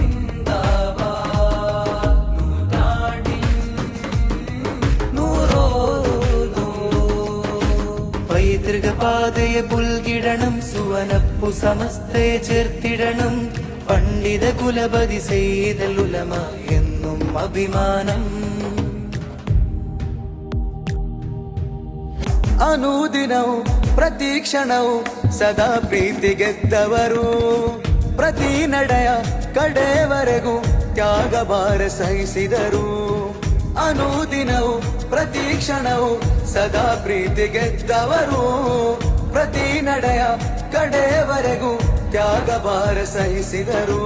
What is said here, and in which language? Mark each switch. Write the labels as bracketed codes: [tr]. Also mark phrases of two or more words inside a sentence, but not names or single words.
[ml] പൈതൃകപാതയെ പുൽകിടണം, സുവനപ്പു സമസ്തയെ ചേർത്തിടണം, പണ്ഡിത കുലപതി സെയ്ദൽ ഉലമ എന്നും അഭിമാനം. [kn] ಅನುದಿನവും ಪ್ರತಿಕ್ಷಣವು ಸದಾ ಪ್ರೀತಿ ಗೆದ್ದವರು, ಪ್ರತಿ ನಡೆಯ ಕಡೆವರೆಗೂ ತ್ಯಾಗಭಾರ ಸಹಿಸಿದರು. ಅನುದಿನವು ಪ್ರತಿಕ್ಷಣವು ಸದಾ ಪ್ರೀತಿ ಗೆದ್ದವರು, ಪ್ರತಿ ನಡೆಯ ಕಡೆವರೆಗೂ ತ್ಯಾಗಭಾರ ಸಹಿಸಿದರು.